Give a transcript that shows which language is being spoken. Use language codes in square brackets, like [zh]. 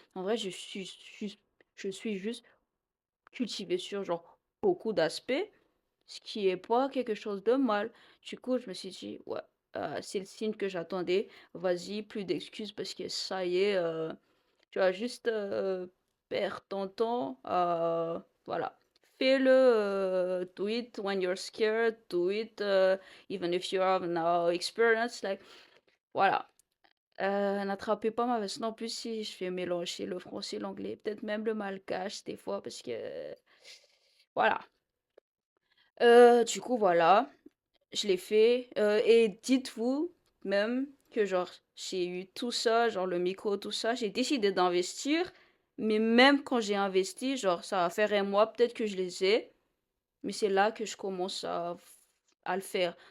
[fr] En vrai, je suis juste cultivée sur, genre, beaucoup d'aspects, ce qui est pas quelque chose de mal. Du coup, je me suis dit: «Ouais, c'est le signe que j'attendais. Vas-y, plus d'excuses parce que ça y est, tu vas juste, perdre ton temps voilà. Fais-le, [en] do it when you're scared, do it, even if you have no experience, like voilà. [fr] N'attrapez pas ma veste non plus si je fais mélanger le français et l'anglais, peut-être même le malgache des fois parce que voilà. Du coup, voilà, je l'ai fait, et dites-vous même que genre j'ai eu tout ça, genre le micro, tout ça, j'ai décidé d'investir, mais même quand j'ai investi, genre ça va faire un mois peut-être que je les ai, mais c'est là que je commence à le faire.